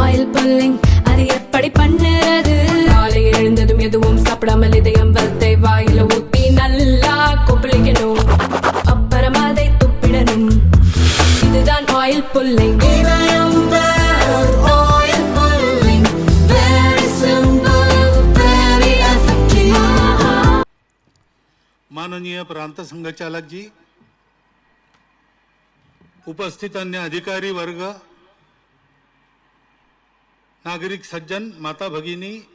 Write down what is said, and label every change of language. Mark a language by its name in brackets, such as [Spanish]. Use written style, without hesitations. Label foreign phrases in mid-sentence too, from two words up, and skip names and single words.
[English] oil pulling [Tamil] அது எப்படி பண்ணுறது? காலையில் எழுந்ததும் எதுவும் சாப்பிடாமல் இதயம் வளத்தை வாயில ஊத்தி நல்லா கொப்பளிக்கணும், அப்புறம் அதை துப்பிடணும். இதுதான் [English] oil pulling. [Hindi] माननीय प्रांत संघचालक जी, उपस्थित अन्य अधिकारी वर्ग, नागरिक सज्जन, माता भगिनी